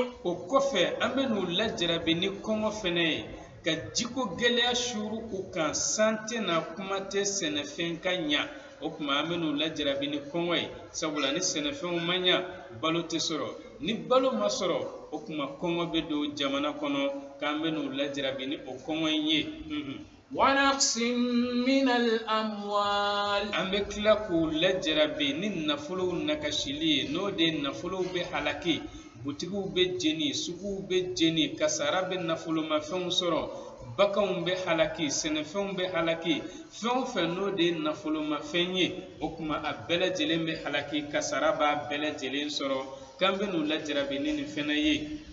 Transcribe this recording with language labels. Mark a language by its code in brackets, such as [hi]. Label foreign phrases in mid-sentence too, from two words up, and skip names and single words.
[bm] o kɔfɛ an bɛ n'u lajarabi ni kɔngɔ fɛnɛ ye ka jiko gɛlɛya shuru u kan san tɛna kuma tɛ sɛnɛfɛn ka ɲa o tuma an bɛ n'u lajarabi ni kɔngɔ ye sabula ni sɛnɛfɛnw ma ɲa balo tɛ sɔrɔ ni balo ma sɔrɔ o tuma kɔngɔ bɛ don jamana kɔnɔ k'an bɛ n'u lajarabi ni o kɔngɔ in ye [ar] ونقص من الأموال [bm] an bɛ tila k'u lajarabi ni nafolow nakasili ye n'o de nafolow bɛ halaki butigiw bɛ jeni suguw bɛ jeni kasara bɛ nafolomafɛnw sɔrɔ baganw bɛ halaki sɛnɛfɛnw bɛ halaki fɛn o fɛn n'o de nafolomafɛn ye o tuma a bɛɛ lajɛlen bɛ halaki kasara b'a bɛɛ lajɛlen sɔrɔ k'an bɛ n'u lajarabi ni nin fɛnɛ ye